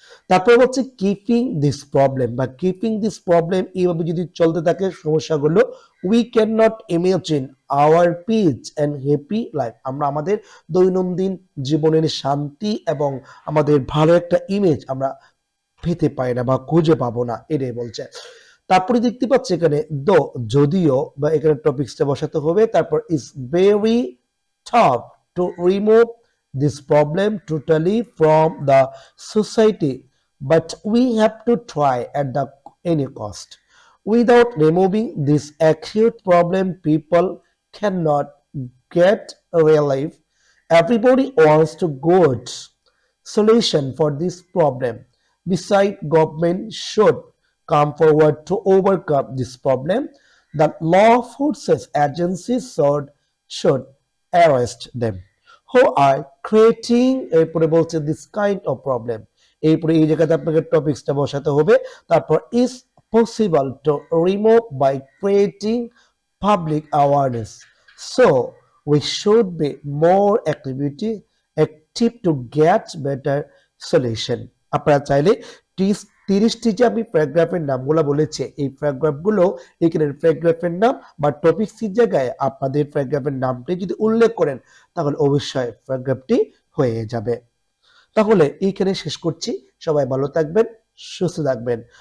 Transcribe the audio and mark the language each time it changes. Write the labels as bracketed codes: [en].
[bn] তারপর হচ্ছে [en] keeping this problem [bn] বা কিপিং দিস প্রবলেম, এইভাবে যদি চলতে থাকে সমস্যাগুলো, [en] we can not imagine our peace and happy life, [bn] আমরা আমাদের দৈনন্দিন জীবনের শান্তি এবং আমাদের ভালো একটা ইমেজ আমরা পেতে পাই না বা খুঁজে পাবো না, এটাই বলছে। তারপরে দেখতে পাচ্ছি এখানে দো, যদিও, বা এখানে টপিকসটা বসাতে হবে। তারপর [en] Is very tough to remove this problem totally from the society, but we have to try at the any cost. Without removing this acute problem, people cannot get relief. Everybody wants to good solution for this problem. Besides, government should come forward to overcome this problem. The law forces agencies should arrest them who are creating [bn] এরপরে বলছে [en] this kind of problem। [bn] এরপরে এই জায়গাতে আপনাকে টপিকসটা বসাতে হবে। তারপর [en] is possible to remove by creating public awareness, so we should be more active to get better solution। [bn] আপনারা চাইলে 30টি যে আমি প্যারাগ্রাফের নামগুলো বলেছি, এই প্যারাগ্রাফগুলো এখানে প্যারাগ্রাফের নাম বা টপিকসের জায়গায় আপনাদের প্যারাগ্রাফের নামটি যদি উল্লেখ করেন তাহলে অবশ্যই প্যারাগ্রাফটি হয়ে যাবে। তাহলে এইখানে শেষ করছি। সবাই ভালো থাকবেন, সুস্থ থাকবেন।